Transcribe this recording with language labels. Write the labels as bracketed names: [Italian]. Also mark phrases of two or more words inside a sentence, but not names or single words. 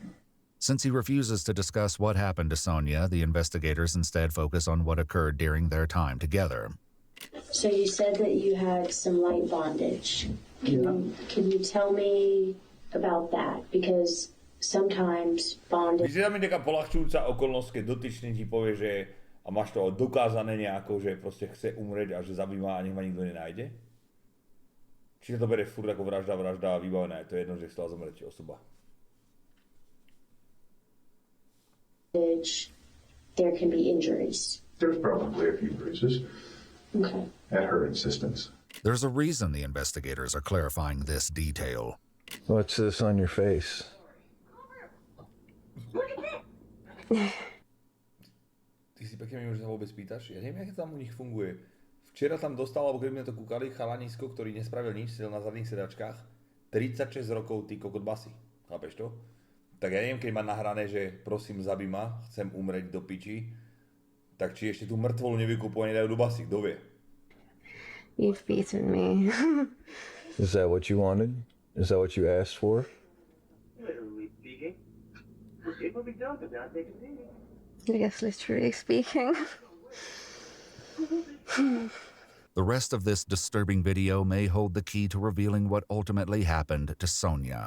[English] Since he refuses to discuss what happened to Sonia, the investigators instead focus on what occurred during their time together. So you said that you had some light bondage. Can you tell me about that? Because sometimes bondage... [Slovak] Vyzerá mi taká poľahčujúca okolnosť, keď dotyčný ti povie, že a máš to dokázané nejako, že proste chce umrieť a že zabí ma a nech ma nikto nenájde? Či to bere furt ako vražda a vybavená, je to jedno, že chcela zomrieť osoba. [English] There can be injuries. There's probably a few bruises. Okay. At her insistence. There's a reason the investigators are clarifying this detail. What's this on your face? [Slovak] Ty si pekne mi, že sa vôbec pýtaš? Ja neviem, jak tam u nich funguje. Včera tam dostal, alebo keď sme to kúkali, chalanisko, ktorý nespravil nič, sedel na zadných sedačkách, 36 rokov, ty kokot basy. Chápeš to? Tak ja neviem, keď má nahrané, že prosím, zabij ma, chcem umrieť do piči, tak či ešte tú mŕtvolu nevykupujú a nedajú do basy, kto vie? [English] You've beaten me. Is that what you wanted? Is that what you asked for? Literally speaking. People be joking, not taking it. I guess literally speaking. The rest of this disturbing video may hold the key to revealing what ultimately happened to Sonia.